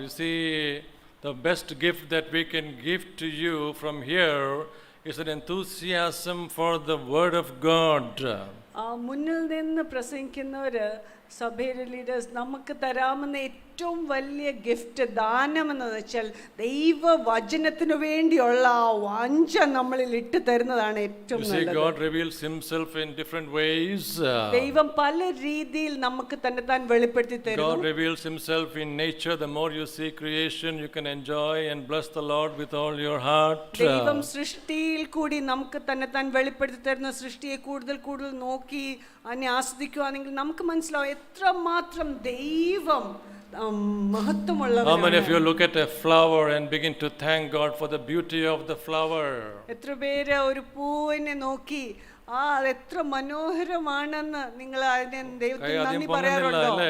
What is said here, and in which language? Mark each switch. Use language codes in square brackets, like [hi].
[en] You see, the best gift that we can give to you from here is an enthusiasm for the Word of God. [ml] മുന്നിൽ നിന്ന് പ്രസംഗിക്കുന്നവര് സഭയിലെ leaders നമുക്ക് തരാമെന്ന ഏറ്റവും വലിയ gift ദാനമെന്ന് വെച്ചാൽ ദൈവവചനത്തിനു വേണ്ടിയുള്ള ആ വാഞ്ച നമ്മളിൽ ഇട്ട് തരുന്നതാണ് ഏറ്റവും നല്ലത്. [en] God reveals himself in different ways. [ml] ദൈവം പല രീതിയിൽ നമുക്ക് തന്നെ താൻ വെളിപ്പെടുത്തി തരുന്നു. [en] God reveals himself in nature. The more you see creation, you can enjoy and bless the Lord with all your heart. [ml] ദൈവം സൃഷ്ടിയിൽ കൂടി നമുക്ക് തന്നെ താൻ വെളിപ്പെടുത്തി തരുന്ന സൃഷ്ടിയെ കൂടുതൽ കൂടുതൽ നോക്കി അതിനെ ആസ്വദിക്കുകയാണെങ്കിൽ നമുക്ക് മനസ്സിലാവും എത്രമാത്രം ദൈവം മഹത്വമുള്ളവനാണ്. [en] How many of you look at a flower and begin to thank God for the beauty of the flower? [ml] എത്ര പേര് ഒരു പൂവിനെ നോക്കി എത്ര മനോഹരമാണെന്ന് നിങ്ങൾ അതിനെ ദൈവത്തിന് നന്ദി പറയാറുണ്ടോ?